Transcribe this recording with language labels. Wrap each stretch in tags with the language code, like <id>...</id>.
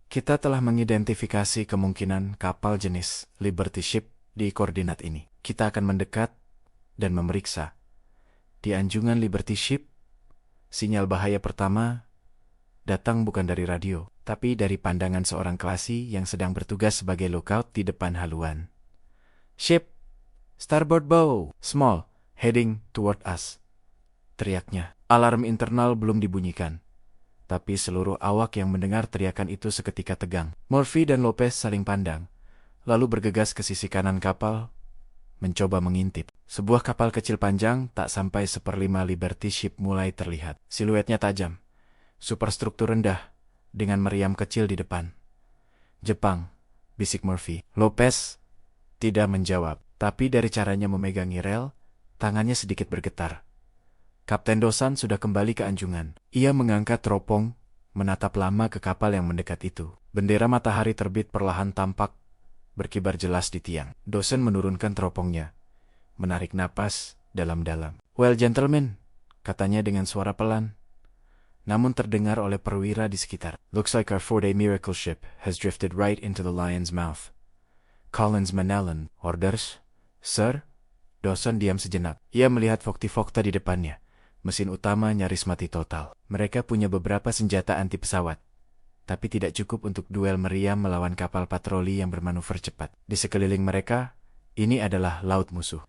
<id>Kita telah mengidentifikasi kemungkinan kapal jenis Liberty Ship di koordinat ini. Kita akan mendekat dan memeriksa. Di anjungan Liberty Ship, sinyal bahaya pertama datang bukan dari radio, tapi dari pandangan seorang klasi yang sedang bertugas sebagai lookout di depan haluan.</id> <en>Ship, starboard bow, small, heading toward us.</en> <id>Teriaknya. Alarm internal belum dibunyikan. Tapi seluruh awak yang mendengar teriakan itu seketika tegang. Murphy dan Lopez saling pandang, lalu bergegas ke sisi kanan kapal, mencoba mengintip. Sebuah kapal kecil panjang tak sampai 1/5 Liberty Ship mulai terlihat. Siluetnya tajam, superstruktur rendah, dengan meriam kecil di depan. Jepang, bisik Murphy. Lopez tidak menjawab, tapi dari caranya memegangi rel, tangannya sedikit bergetar. Kapten Dosan sudah kembali ke anjungan. Ia mengangkat teropong, menatap lama ke kapal yang mendekat itu. Bendera matahari terbit perlahan tampak, berkibar jelas di tiang. Dosan menurunkan teropongnya, menarik napas dalam-dalam.</id> <en>"Well, gentlemen,"</en> <id>katanya dengan suara pelan, namun terdengar oleh perwira di sekitar.</id> <en>"Looks like our 4-day miracle ship has drifted right into the lion's mouth.</en> <id>Collins Manellan,</id> <en>orders, sir?"</en> <id>Dosan diam sejenak. Ia melihat Fokti-Fokta di depannya. Mesin utama nyaris mati total. Mereka punya beberapa senjata anti pesawat, tapi tidak cukup untuk duel meriam melawan kapal patroli yang bermanuver cepat. Di sekeliling mereka, ini adalah laut musuh.</id>